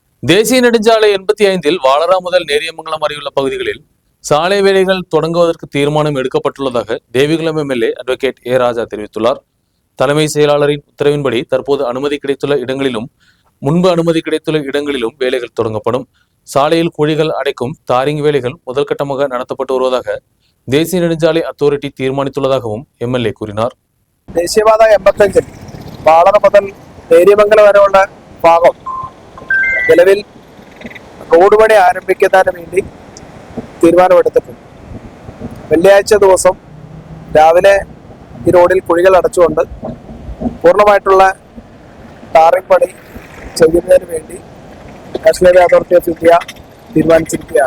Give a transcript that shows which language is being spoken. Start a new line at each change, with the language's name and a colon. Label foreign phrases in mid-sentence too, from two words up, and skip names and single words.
Tamil: தேசிய நெடுஞ்சாலை 85 வாளரா முதல் நேரியமங்கலம் வரையுள்ள பகுதிகளில் சாலை வேலைகள் தொடங்குவதற்கு தீர்மானம் எடுக்கப்பட்டுள்ளதாக தேவிகுளம் எம்எல்ஏ அட்வொகேட் ஏ ராஜா தெரிவித்துள்ளார். தலைமை செயலாளரின் உத்தரவின்படி தற்போது அனுமதி கிடைத்துள்ள இடங்களிலும் முன்பு அனுமதி கிடைத்துள்ள இடங்களிலும் வேலைகள் தொடங்கப்படும். சாலையில் குழிகள் அடைக்கும் தாரிங் வேலைகள் முதல் கட்டமாக நடத்தப்பட்டு வருவதாக தேசிய நெடுஞ்சாலை അതോറിറ്റി തീരുമാനിத்துள்ளதாகவும் எம்எல்ஏ கூறினார்.
Malayalam: ദേശീയപാത 85 വാളറ മുതൽ നേര്യമംഗലം വരെയുള്ള ഭാഗം നിലവിൽ റോഡ് പണി ആരംഭിക്കുന്നതിന് വേണ്ടി തീരുമാനമെടുത്തിട്ടുണ്ട്. വെള്ളിയാഴ്ച ദിവസം രാവിലെ ഈ റോഡിൽ കുഴികൾ അടച്ചുകൊണ്ട് പൂർണ്ണമായിട്ടുള്ള ടാറിംഗ് പണി ചെയ്യുന്നതിന് വേണ്ടി നാഷണൽ ഹൈവേ അതോറിറ്റി ഓഫ് ഇന്ത്യ തീരുമാനിച്ചിരിക്കുകയാണ്.